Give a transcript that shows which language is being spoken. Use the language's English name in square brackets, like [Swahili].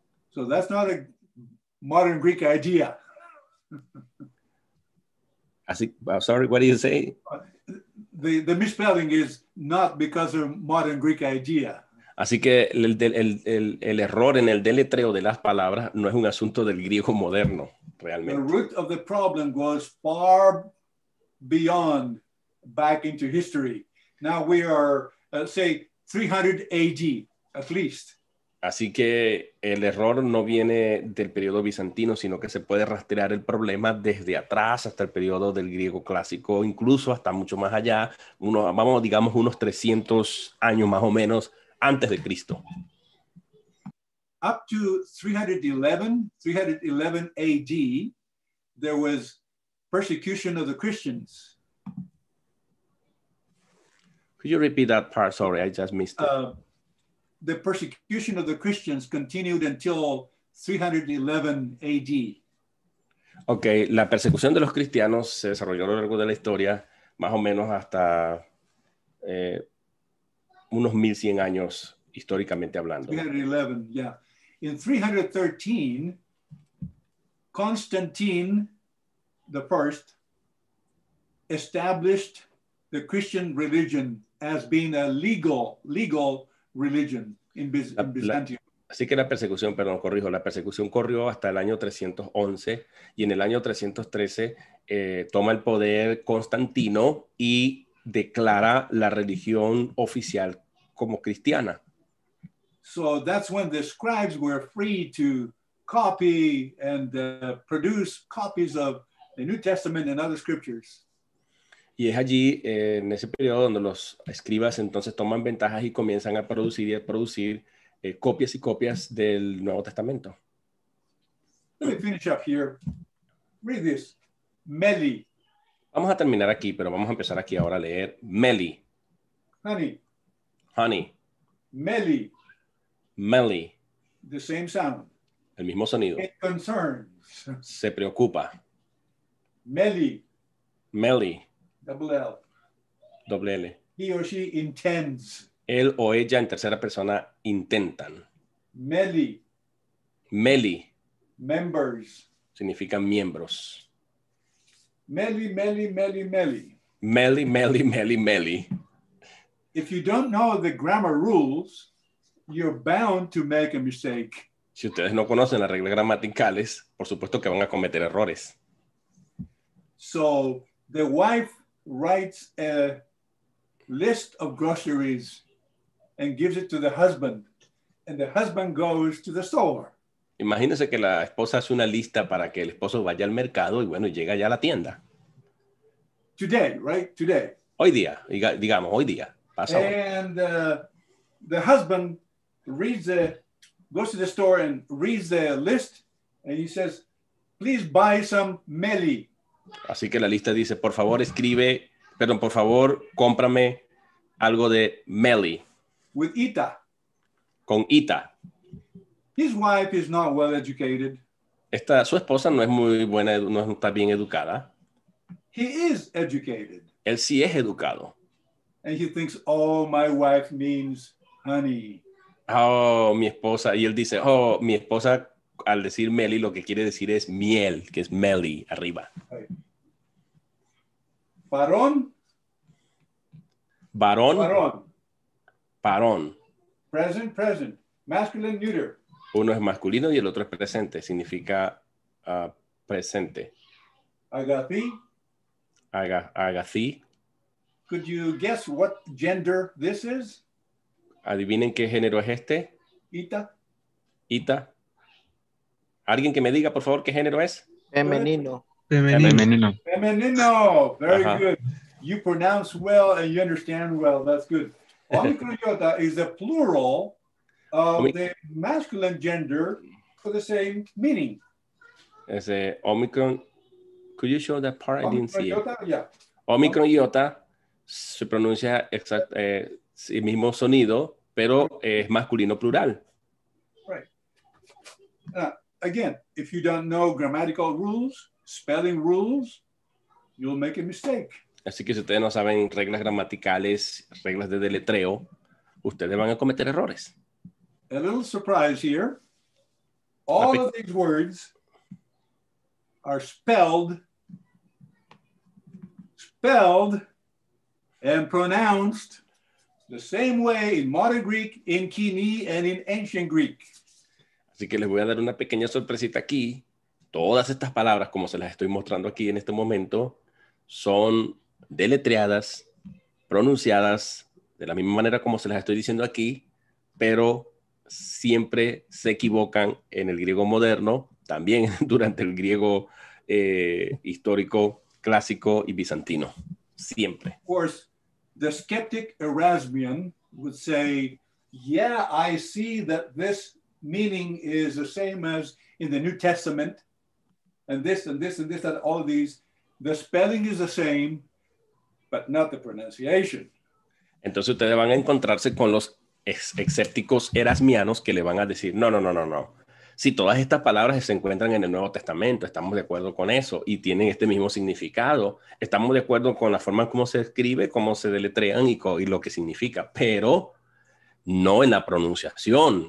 [English] So that's not a modern Greek idea. Así, sorry, what do you say? The misspelling is not because of modern Greek idea. [Spanish] Así que el error en el deletreo de las palabras no es un asunto del griego moderno, realmente. [English] The root of the problem goes far beyond back into history. Now we are, say, 300 AD, at least. [Spanish] Así que el error no viene del periodo bizantino, sino que se puede rastrear el problema desde atrás hasta el periodo del griego clásico, incluso hasta mucho más allá, digamos unos 300 años más o menos antes de Cristo. [English] Up to 311 AD, there was persecution of the Christians. Could you repeat that part? Sorry, I just missed it. The persecution of the Christians continued until 311 AD. [Spanish] Ok, la persecución de los cristianos se desarrolló a lo largo de la historia, más o menos hasta unos 1100 años históricamente hablando. [English] 311, yeah. In 313, Constantine I established the Christian religion as being a legal religion in Byzantium. [Spanish] Así que la persecución, perdón, corrijo, la persecución corrió hasta el año 311 y en el año 313 toma el poder Constantino y declara la religión oficial como cristiana. [English] So that's when the scribes were free to copy and produce copies of the New Testament and other scriptures. [Spanish] Y es allí, en ese periodo, donde los escribas entonces toman ventajas y comienzan a producir copias y copias del Nuevo Testamento. [English] Let me finish up here. Read this. Meli. [Spanish] Vamos a terminar aquí, pero vamos a empezar aquí ahora a leer Meli. [English] Honey. Honey. [Greek] Meli. Meli. [English] The same sound. [Spanish] El mismo sonido. [English] It concerns. [Spanish] Se preocupa. [Greek] Meli. Meli. [English] Double L. [Spanish] Doble L. [English] He or she intends. [Spanish] Él o ella en tercera persona intentan. [Greek] Meli. Meli. [English] Members. [Spanish] Significa miembros. [Greek] Meli, meli, meli, meli. Meli, meli, meli, meli. [English] If you don't know the grammar rules, you're bound to make a mistake. [Spanish] Si ustedes no conocen las reglas gramaticales, por supuesto que van a cometer errores. [English] So the wife writes a list of groceries and gives it to the husband, and the husband goes to the store. [Spanish] Imagínense que la esposa hace una lista para que el esposo vaya al mercado y bueno, llega ya a la tienda. [English] Today, right? Today. [Spanish] Hoy día, digamos, hoy día. Pasa hoy. [English] And the husband goes to the store and reads the list, and he says, please buy some meli. [Spanish] Así que la lista dice, por favor por favor, cómprame algo de meli. [English] With ita. [Spanish] Con ita. [English] His wife is not well educated. [Spanish] Su esposa no es muy buena, no está bien educada. [English] He is educated. [Spanish] Él sí es educado. [English] And he thinks, oh, my wife means honey. [Spanish] Oh, mi esposa. Y él dice, oh, mi esposa, al decir meli, lo que quiere decir es miel, que es meli, arriba. [English] Right. Varón. [Spanish] Varón. Varón. Varón. [English] Present, present. Masculine, neuter. [Spanish] Uno es masculino y el otro es presente. Significa presente. [Greek] Agathi. Agathí. [English] Could you guess what gender this is? [Spanish] Adivinen qué género es este. [Greek] Ita. Ita. [Spanish] ¿Alguien que me diga, por favor, qué género es? Femenino. Femenino. Femenino. Very Uh-huh. [English] good. You pronounce well and you understand well. That's good. Omicron is the plural of the masculine gender for the same meaning. [Spanish] Ese Omicron. [English] Could you show that part? I didn't see it. Yeah. [Spanish] Omicron iota se pronuncia el mismo sonido, pero es masculino plural. [English] Right. Again, if you don't know grammatical rules, spelling rules, you'll make a mistake. [Spanish] Así que si ustedes no saben reglas gramaticales, reglas de deletreo, ustedes van a cometer errores. [English] A little surprise here. All of these words are spelled and pronounced the same way in modern Greek, in Koiné, and in ancient Greek. [Spanish] Así que les voy a dar una pequeña sorpresita aquí. Todas estas palabras, como se las estoy mostrando aquí en este momento, son deletreadas, pronunciadas de la misma manera como se las estoy diciendo aquí, pero siempre se equivocan en el griego moderno, también durante el griego histórico, clásico y bizantino. Siempre. [English] Of course, the skeptic Erasmian would say, yeah, I see that this meaning is the same as in the New Testament, and this and this and this and all of these. The spelling is the same, but not the pronunciation. [Spanish] Entonces ustedes van a encontrarse con los escépticos erasmianos que le van a decir, no. Si todas estas palabras se encuentran en el Nuevo Testamento, estamos de acuerdo con eso y tienen este mismo significado. Estamos de acuerdo con la forma en cómo se escribe, cómo se deletrean y lo que significa, pero no en la pronunciación.